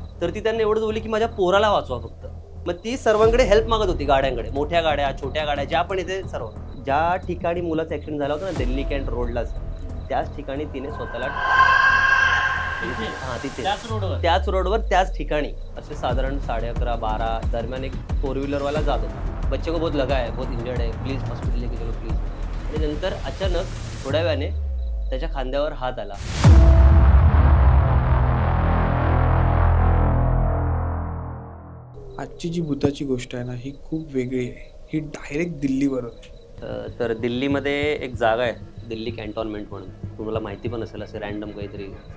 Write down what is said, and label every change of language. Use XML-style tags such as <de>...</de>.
<mr>तर ती त्यांना एवढंच बोलली की माझ्या पोराला वाचवा फक्त. मग ती सर्वांकडे हेल्प मागत होती गाड्यांकडे, मोठ्या गाड्या, छोट्या गाड्या, ज्या पण येते सर्व. ज्या ठिकाणी मुलाचा ॲक्सिडेंट झाला होता ना, दिल्ली कॅन्ट रोडलाच, त्याच ठिकाणी तिने स्वतःला तिथे त्याच रोडवर त्याच ठिकाणी असे साधारण 11:30-12 दरम्यान एक 4 व्हीलरवाला जात होता.</mr> <hi>बच्चे को बहुत लगा है, बहुत इंजर्ड है, प्लीज हॉस्पिटल लेके चलो प्लीज.</hi> <mr>आणि नंतर अचानक थोड्या वेळाने त्याच्या खांद्यावर हात आला. आजची जी भूताची गोष्ट आहे ना, ही खूप वेगळी आहे. ही डायरेक्ट दिल्लीवरून आहे. तर दिल्लीमध्ये एक जागा आहे, दिल्ली कॅन्टॉन्मेंट म्हणून. तुम्हाला माहिती पण असेल, असे रँडम काहीतरी.</mr>